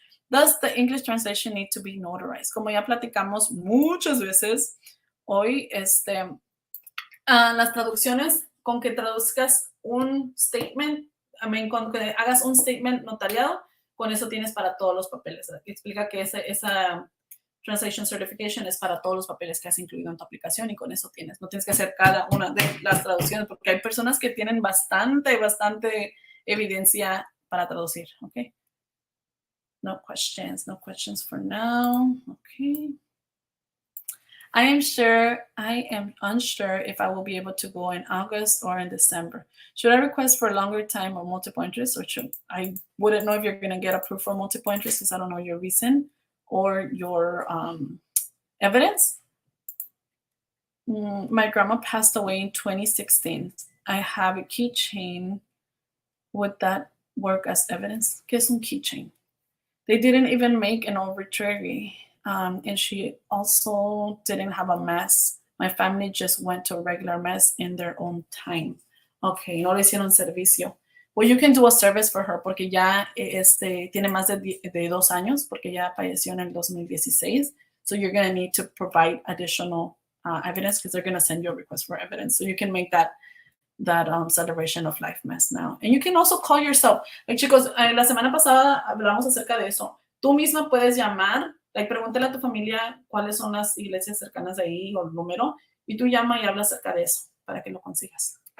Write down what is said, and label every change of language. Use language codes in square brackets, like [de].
[en] Does the English translation need to be notarized? [es] Como ya platicamos muchas veces hoy, las traducciones, con que traduzcas un statement, con que hagas un statement notariado, con eso tienes para todos los papeles. Explica que esa translation certification es para todos los papeles que has incluido en tu aplicación y con eso tienes. No tienes que hacer cada una de las traducciones porque hay personas que tienen bastante evidencia para traducir, ¿ok? [en] No questions for now, okay. I am unsure if I will be able to go in August or in December. Should I request for a longer time or multiple interest, or should I wouldn't know if you're going to get approved for multiple interest because I don't know your reason or your evidence. My grandma passed away in 2016. I have a keychain. Would that work as evidence? [es] ¿Qué es un keychain? [en] They didn't even make an obituary, and she also didn't have a mass. My family just went to a regular mass in their own time. [es] Okay, no le hicieron servicio. [en] Well, you can do a service for her [es] porque ya tiene más de 2 años porque ya falleció en el 2016. [en] So you're going to need to provide additional evidence because they're going to send you a request for evidence. So you can make that celebration of life mass now. And you can also call yourself. [es] Like, chicos, la semana pasada hablamos acerca de eso. Tú misma puedes llamar, pregúntale a tu familia cuáles son las iglesias cercanas de ahí o el número, y tú llama y habla acerca de eso para que lo consigas.